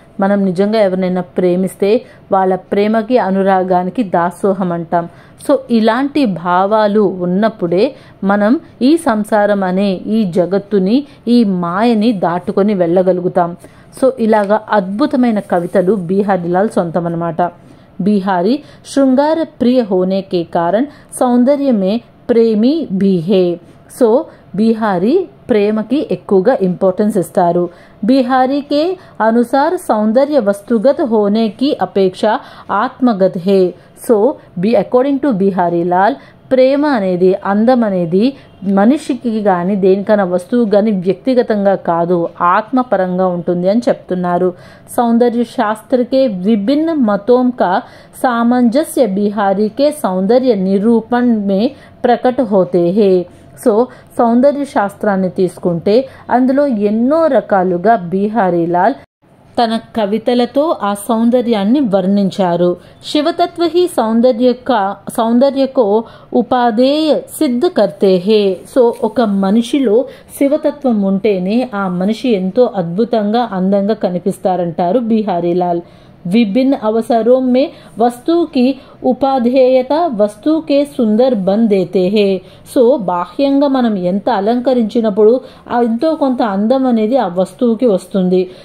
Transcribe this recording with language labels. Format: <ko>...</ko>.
<te>మనం నిజంగా ఎవరినైనా ప్రేమిస్తే వాళ్ళ ప్రేమకి అనురాగానికి దాసోహం అంటాం. సో ఇలాంటి భావాలు ఉన్నప్పుడే మనం ఈ సంసారం అనే ఈ జగత్తుని, ఈ మాయని దాటుకొని వెళ్ళగలుగుతాం. సో ఇలాగా అద్భుతమైన కవితలు బిహారీలాల్ సొంతం అన్నమాట.</te> <hi>बिहारी श्रृंगार प्रिय होने के कारण सौंदर्य में प्रेमी भी है.</hi> <te>సో బిహారీ ప్రేమకి ఎక్కువగా ఇంపార్టెన్స్ ఇస్తారు.</te> <hi>बिहारी के अनुसार सौंदर्य वस्तुगत होने की अपेक्षा आत्मगत है.</hi> <te>So according to Bihari Lal ప్రేమ అనేది, అందం అనేది మనిషికి కానీ దేనికైనా వస్తువు కానీ వ్యక్తిగతంగా కాదు, ఆత్మపరంగా ఉంటుంది అని చెప్తున్నారు.</te> <hi>सौंदर्य शास्त्र के विभिन्न मतों का सामंजस्य बिहारी के सौंदर्य निरूपण में प्रकट होते हैं.</hi> <te>సో సౌందర్య శాస్త్రాన్ని తీసుకుంటే అందులో ఎన్నో రకాలుగా బిహారీలాల్ తన కవితలతో ఆ సౌందర్యాన్ని వర్ణించారు.</te> <hi>శివతత్వ హి సౌందర్యకో ఉపాధేయ సిద్ధ కర్తే హే.</hi> <te>సో ఒక మనిషిలో శివతత్వం ఉంటేనే ఆ మనిషి ఎంతో అద్భుతంగా అందంగా కనిపిస్తారంటారు బిహారీలాల్.</te> <hi>विभिन्न अवसरों में वस्तु की उपाधेयता वस्तु के सुंदर बन देते हैं.</hi> <te>సో బాహ్యంగా మనం ఎంత అలంకరించినప్పుడు ఎంతో కొంత అందం అనేది ఆ వస్తువుకి వస్తుంది.</te>